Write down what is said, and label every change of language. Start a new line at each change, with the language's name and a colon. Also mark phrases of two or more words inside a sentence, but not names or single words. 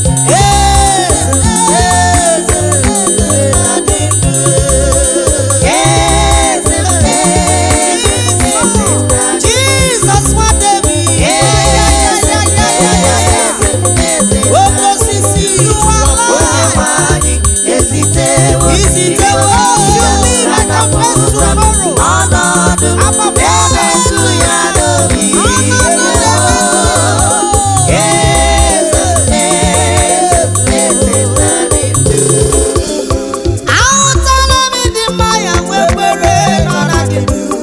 Igbo: Eze, eze, eze, na-adị ndụ. Eze, eze, eze, na-adị ndụ. Jesus, nwa David. Eze, eze, eze, eze, Oke osisi,
English: you are light.
Igbo: Onye nwe anyị ezitewo Izitewo,
English: you live, I can face tomorrow.
Igbo: Ọnọdụ Abba Father. na-emetụ ya n'obi. Ọnọdụ na-emetụ ya n'obi. Eze, eze, eze, eze, eze. Ahụtala m ịdị mma ya, nwekwere nọrọ dị ndụ.